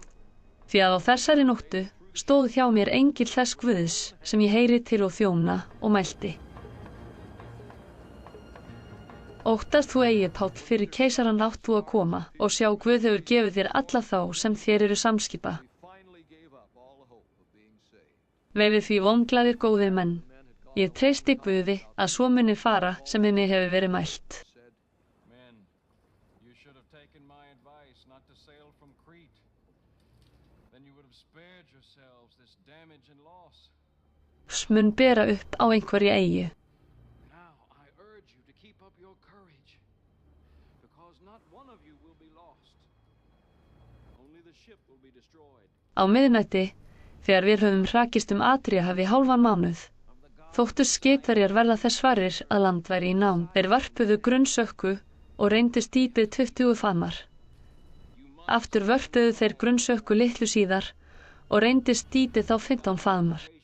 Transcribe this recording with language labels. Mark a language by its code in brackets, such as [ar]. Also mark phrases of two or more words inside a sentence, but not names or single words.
[is] Því að á þessari nóttu stóð hjá mér engill þess Guðs sem ég heyri til og þjóna og mælti: óttast þú eigi, Páll, fyrir keisarann átt þú að koma, og sjá, Guð hefur gefið þér alla þá sem þér eru samskipa. Verið því vonglaðir, góðir menn. Ég treysti Guði að svo muni fara sem henni hefur verið mælt. [en] Men, you should have taken my advice not to sail from Crete. Then you would have spared yourselves this damage and loss. [is] Mun bera upp á einhverju eyju. [en] Now I urge you to keep up your courage, because not one of you will be lost. Only the ship will be destroyed. [is] Á miðnætti, þegar við höfum hrakist Adríahafi hálfan mánuð, þóttust skipverjar verða þess varir að land væri í nám. Þeir vörpuðu grunnsökku og reyndist dýpið 20 faðmar. Aftur vörpuðu þeir grunnsökku litlu síðar og reyndist dýpið þá 15 faðmar.